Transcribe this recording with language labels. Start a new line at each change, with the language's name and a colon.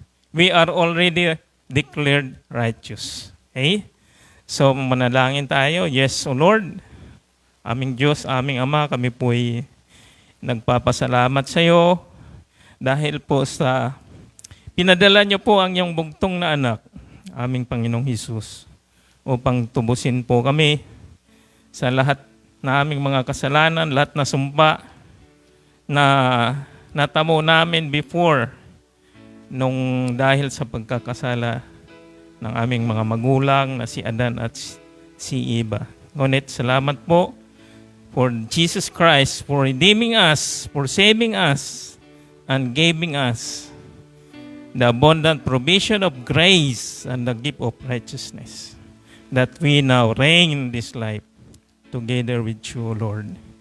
English: We are already declared righteous.
Filipino: Okay? So, manalangin tayo. Yes, O Lord, aming Diyos, aming Ama, kami po'y nagpapasalamat sa iyo dahil po sa pinadala niyo po ang iyong bugtong na anak, aming Panginoong Hesus, upang tubusin po kami sa lahat na aming mga kasalanan, lahat na sumpa na natamo namin before nung dahil sa pagkakasala ng aming mga magulang na si Adan at si Eva. Ngunit salamat po
English: for Jesus Christ, for redeeming us, for saving us, and giving us the abundant provision of grace and the gift of righteousness, that we now reign in this life together with you, Lord.